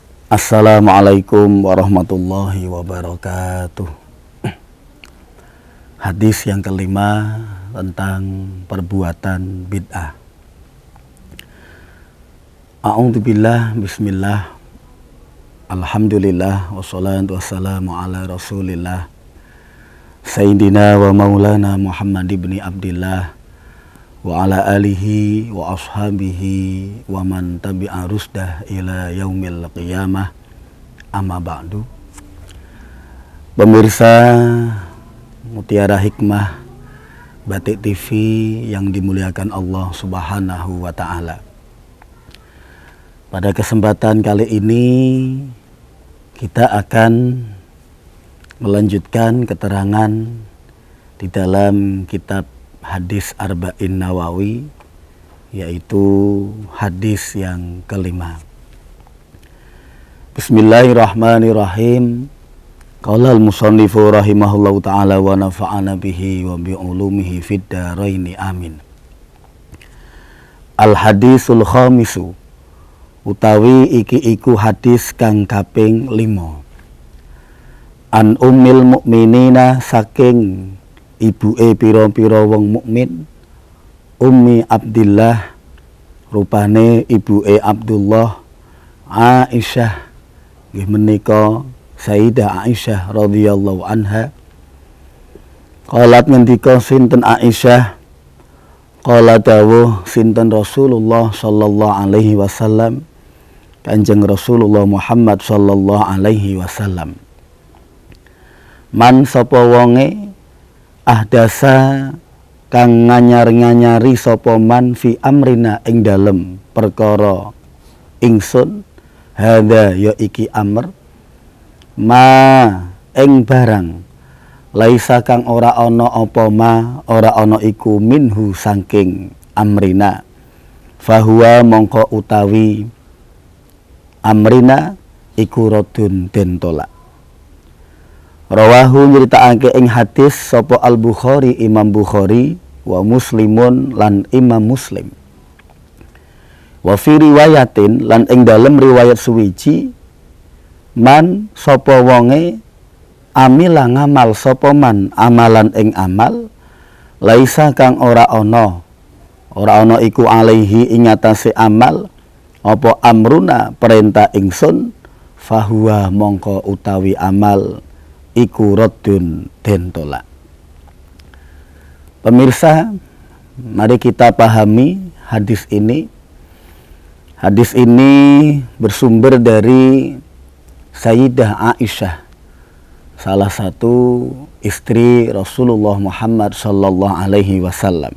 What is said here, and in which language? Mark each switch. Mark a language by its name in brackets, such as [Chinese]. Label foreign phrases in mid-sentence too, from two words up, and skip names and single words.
[Arabic] السلام عليكم ورحمة الله وبركاته. [Indonesian] Hadis yang kelima tentang perbuatan bid'ah. [Arabic] أعوذ بالله, بسم الله، الحمد لله، والصلاة والسلام على رسول الله سيدنا ومولانا محمد بن عبد الله وعلى آله وأصحابه ومن تبع رشده إلى يوم القيامة، أما بعد. [Indonesian] Pemirsa Mutiara Hikmah Batik TV yang dimuliakan Allah [Arabic] سبحانه وتعالى, [Indonesian] pada kesempatan kali ini kita akan melanjutkan keterangan di dalam kitab Hadis Arba'in Nawawi, yaitu hadis yang kelima. [Arabic] بسم الله الرحمن الرحيم. قال المصنف رحمه الله تعالى ونفعنا به وبعلومه في الدارين آمين. الحديث الخامس, [Javanese] utawi iki iku hadis kang kaping 5. [Arabic] عن أم المؤمنين, [Javanese] saking ibuke pira-pira wong mukmin, Ummi Abdillah, rupane ibuke Abdullah, Aisyah, nggih menika Sayyidah Aisyah [Arabic] رضي الله عنها. [Javanese] Qalat, ngendika sinten Aisyah, qala dawuh sinten Rasulullah [Arabic] صلى الله عليه وسلم, [Javanese] Kanjeng Rasulullah Muhammad [Arabic] صلى الله عليه وسلم, [Javanese] man sapa wonge ahdasa kang nganyar-nganyari sapa man [Arabic] في أمرنا [Javanese] ing dalem perkara ingsun, hadza ya iki amr, ma ing barang, laisa kang ora ana apa ma ora ana iku minhu saking amrina, fahuwa mongko utawi amrina iku radun den tolak. Rawahu nyritakake ing hadis sapa Al-Bukhari, Imam Bukhari, [Arabic] ومسلم [Javanese] lan Imam Muslim. [Arabic] وفي رواية, [Javanese] lan ing dalem riwayat suwiji, man sapa wonge amila ngamal sapa man amalan ing amal, laisa kang ora ana iku alaihi ing atase amal apa amruna perintah ingsun, fahuwa mongko utawi amal iku raddun den tolak. [Indonesian] Pemirsa, mari kita pahami hadis ini. Hadis ini bersumber dari Sayyidah Aisyah, salah satu istri Rasulullah Muhammad [Arabic] صلى الله عليه وسلم.